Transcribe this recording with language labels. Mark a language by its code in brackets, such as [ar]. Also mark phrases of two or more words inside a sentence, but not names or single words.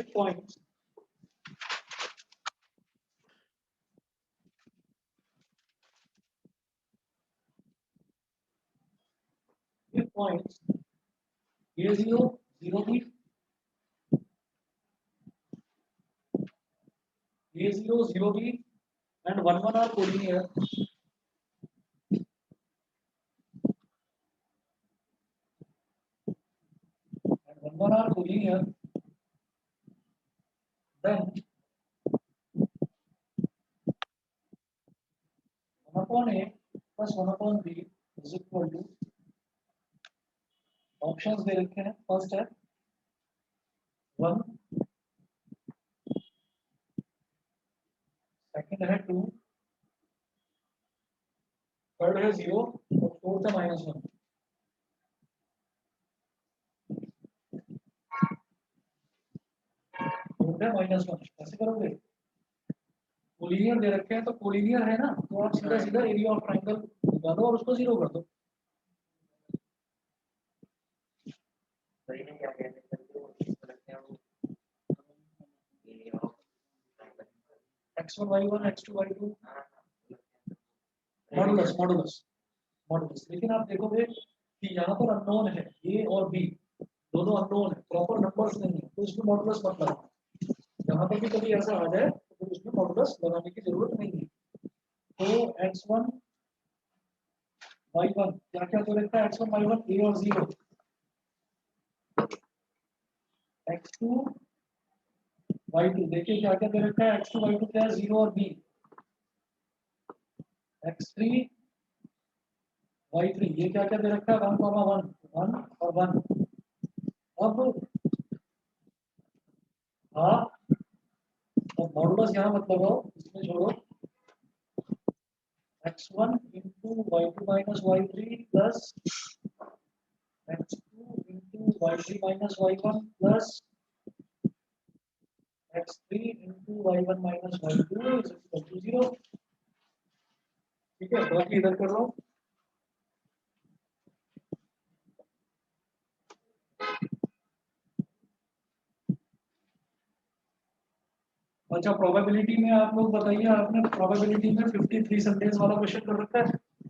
[en] if points if points a0 0b a0 0b and 1 1 are collinear, and 1 1 are collinear, then 1 upon a plus 1 upon b is equal to, [hi] ऑप्शंस दे रखे हैं। फर्स्ट है 1, सेकंड है 2, थर्ड है 0 और फोर्थ है -1। फोर्थ है -1। कैसे करोगे? कोलिनियर दे रखे हैं तो कोलिनियर है ना, तो आप सीधा सीधा [en] area of triangle [hi] निकालो और उसको 0 कर दो। [en] x1 y1 x2 y2 modulus modulus modulus. [hi] लेकिन आप देखोगे कि यहाँ पर अननोन है a और b, दोनों अननोन है, [en] proper numbers [hi] नहीं है, तो इसमें मॉडुलस मत लगाओ। यहाँ पर भी कभी ऐसा आ जाए तो फिर उसमें मॉडुलस लगाने की जरूरत नहीं है। तो x1 y1 क्या क्या तो लिखता है, x1 y1 a और 0, x2 y2 देखिए क्या क्या दे रखा है, x2 y2 क्या है 0 और b, x3 y3 ये क्या क्या दे रखा है 1, 1 1 और 1। अब हाफ और मॉडुलस यहाँ मत लगाओ, इसमें छोड़ो, [en] x1 into y2 minus y3 plus x2 into y3 minus y1 plus x3 into y1 minus y2 is equal to 0। [hi] ठीक है, बाकी इधर कर रहा हूँ। अच्छा, प्रोबेबिलिटी में आप लोग बताइए, आपने प्रोबेबिलिटी में 53 संदेश वाला क्वेश्चन कर रखा है।